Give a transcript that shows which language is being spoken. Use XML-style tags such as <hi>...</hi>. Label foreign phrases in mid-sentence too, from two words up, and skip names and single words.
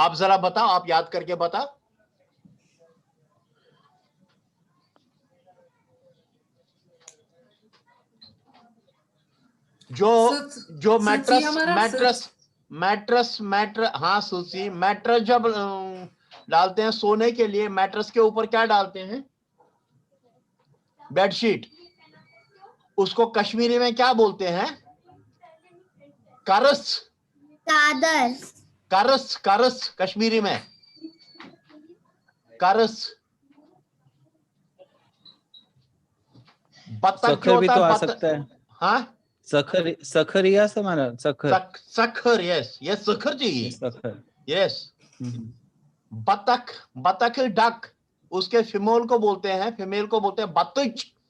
<hi>आप जरा बताओ, आप याद करके बताओ। जो मैट्रेस, हाँ सूची, मैट्रेस जब डालते हैं सोने के लिए, मैट्रेस के ऊपर क्या डालते हैं? बेडशीट। उसको कश्मीरी में क्या बोलते हैं? करस। चादर। करस, करस कश्मीरी में करस। बतख जो सखर भी होता तो है, आ सकता है। हाँ, सखर, सखरिया से माना सखर। सखर,</hi> <en>yes yes,</en> <hi>सखर चाहिए, सखर। यस। बतख, बतख डक, उसके फीमेल को बोलते हैं, फीमेल को बोलते हैं बतुच।</hi>